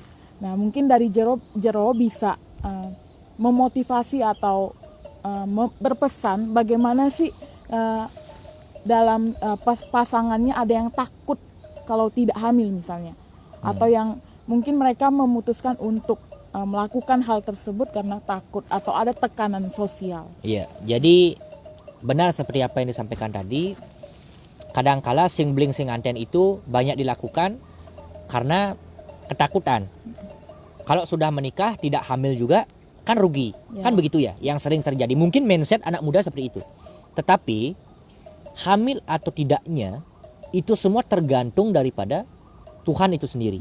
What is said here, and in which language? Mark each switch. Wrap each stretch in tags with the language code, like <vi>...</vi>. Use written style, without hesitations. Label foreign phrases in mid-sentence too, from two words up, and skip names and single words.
<id>Nah, mungkin dari Jero bisa memotivasi atau berpesan bagaimana sih dalam pasangannya ada yang takut kalau tidak hamil misalnya, atau yang mungkin mereka memutuskan untuk melakukan hal tersebut karena takut atau ada tekanan sosial. Iya, jadi benar seperti apa yang disampaikan tadi. Kadangkala</id> <ban>sing bling sing anten</ban> <id>itu banyak dilakukan karena ketakutan. Kalau sudah menikah tidak hamil juga kan rugi, kan begitu ya yang sering terjadi. Mungkin mindset anak muda seperti itu. Tetapi hamil atau tidaknya itu semua tergantung daripada Tuhan itu sendiri.</id>